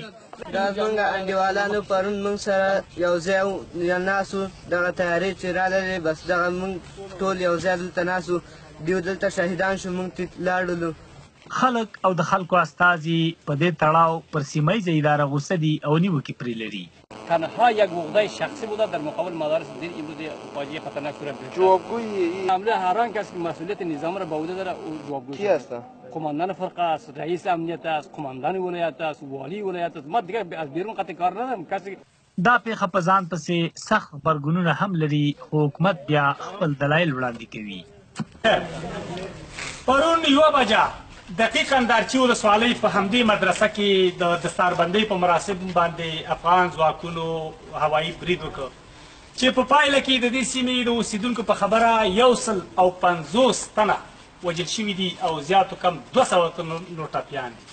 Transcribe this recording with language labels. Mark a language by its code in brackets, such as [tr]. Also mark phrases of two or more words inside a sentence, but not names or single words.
[ps] دا زموږ انډیوالانو پرون موږ سره یو ځای ناست وو، دغه تیارې چې راغلې بس دغه موږ ټول یو ځای دلته ناست وو، دیو دلته شهیدان شو، موږ ته لاړلو. خلک او د خلکو استازي په دې تړاو پر سیمه ییزه اداره غوسه دي او نیوکې پرې لري. [fa] تنها یک عقده شخصی بوده در مقابل مدارس دین امروز فاجعه خطرناک صورت گرفت. جوابگوی حمله هر آن کسی که مسئولیت نظام را به عهده داره او جوابگوی کی است؟ قماندان فرقه است، رئیس امنیت است، قماندان ولایت است، والی ولایت است. ما دیگه از بیرون قطع کار نداریم. کسی [ps] دا پیښه په ځان پسې سخت غبرګونونه هم لري، خو حکومت بیا خپل دلایل وړاندې کوي. پرون 1 بجه دقیقاً دارچي ولسوالۍ په همدې مدرسه کې د دستاربندۍ په مراسمو باندې افغان ځواکونو هوایي برید وکړ چې په پایله کې د دې سیمې د اوسېدونکو په خبره 150 تنه وژل شوي دي او زیاتو کم 200 تنه نور ټپیان دي.